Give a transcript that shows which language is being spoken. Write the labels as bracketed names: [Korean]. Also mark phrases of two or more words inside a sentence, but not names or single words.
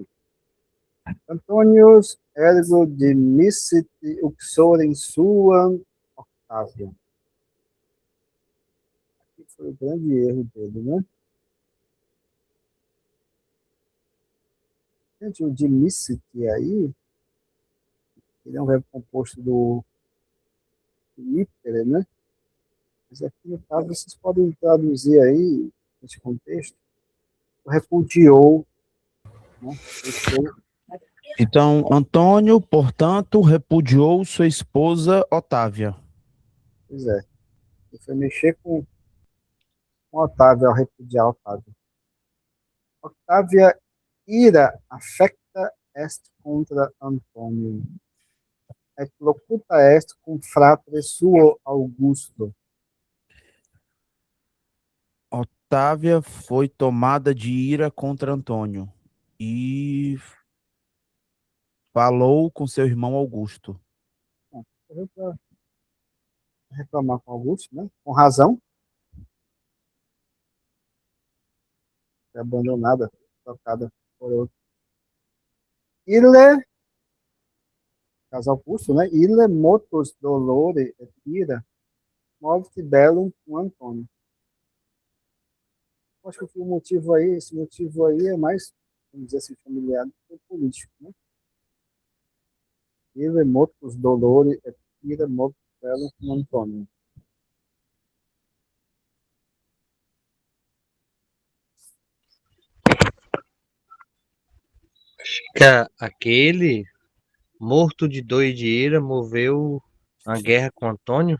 [Latin] Antônios ergo demissit uxorem suam Octavian. [Portuguese] Aqui foi o grande erro dele, né? Gente, o demissit aí, ele é um verbo composto do mitere, né? Mas aqui, no caso, vocês podem traduzir aí, nesse contexto, o repudiou, né? Deixou. Então, Antônio, portanto, repudiou sua esposa Otávia. Pois é. Ele foi mexer com Otávio ao repudiar Otávio. [Latin] Octavia ira affecta est contra Antônio. Et locuta est cum fratre suo Augusto. [Portuguese] Otávia foi tomada de ira contra Antônio e falou com seu irmão Augusto. Para reclamar com Augusto, né? Com razão. Foi abandonada, trocada por outro. Ille, caso Augusto, né? [Latin] Ille motus dolore et ira movit bellum com Antônio. [Portuguese] Acho que o motivo aí, esse motivo aí é mais, vamos dizer assim, familiar do que político, né? [Latin] Ille motus dolore et ira movit bellum com Antônio. [Portuguese] Aquele morto de dor e de ira moveu a guerra com Antônio?